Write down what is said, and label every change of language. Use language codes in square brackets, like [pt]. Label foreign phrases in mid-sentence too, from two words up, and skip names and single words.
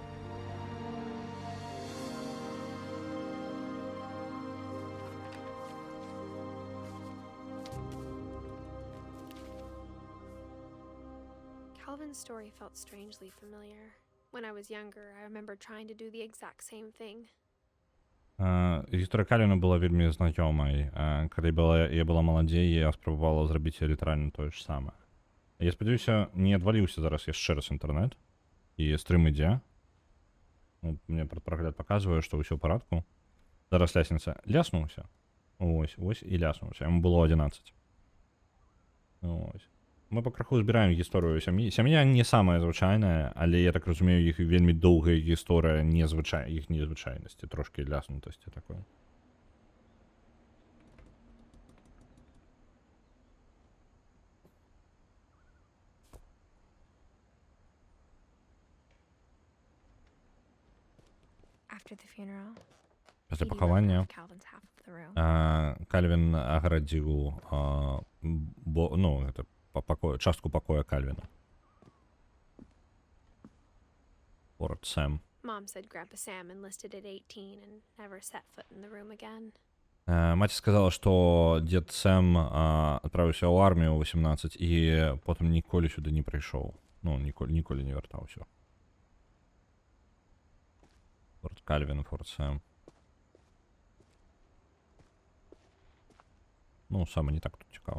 [en] Calvin's story felt strangely familiar. When I was younger, I remember trying to do the exact same thing. [be] Гісторыя Кальвіна была вельмі знаёмай. Калі я была маладзей, я спрабавала зрабіць літаральна тое ж самае. Я спадзяюся, не адваліўся зараз яшчэ раз інтэрнэт, і стрым ідзе. Мне прагляд паказвае, што ўсё ў парадку. Зараз лясніца ляснуўся. Ось і ляснуўся. Яму было 11. Ось. Мы пакраху збіраем гісторыю сям'і. Сям'я не самая звычайная, але я так разумею, іх вельмі доўгая гісторыя іх незвычайнасці, трошкі ляснутасці такой. [en] After the funeral, [be] Пасля [en] Edie left [be] пахавання [en] off Calvin's half of the room. [be] Кальвін агарадзіў частку пакоя Кальвіна. Форт Сэм. [en] Mom said Grandpa Sam enlisted at 18 and never set foot in the room again. [be] Маці сказала, што дзед Сэм адправіўся ў армію ў 18 і потым ніколі сюды не прыйшоў. Ніколі не вяртаўся. Форт Кальвін, Форт Сэм. Саме не так тут цікава.